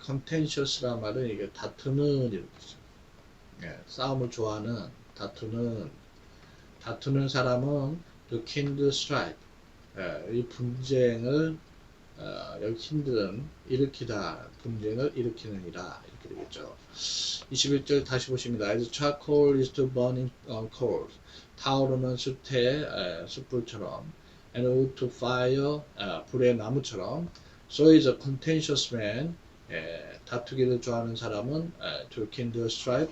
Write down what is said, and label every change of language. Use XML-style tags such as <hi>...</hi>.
<ko>contentious라는 말은 이게 다투는 이렇게 예, 싸움을 좋아하는 다투는 사람은</ko> <en>to kindle strife.</en> <ko>예, 이 분쟁을 여기 kindle은 일으키다, 분쟁을 일으키느니라 이렇게 되겠죠. 21절 다시 보십니다.</ko> <en>As charcoal is to burning coals.</en> <ko>타오르는 숯불처럼</ko> <en>and wood to fire.</en> <ko>불의 나무처럼.</ko> <en>So is a contentious man.</en> <ko>다투기를 좋아하는 사람은</ko> <en>to kindle strife.</en>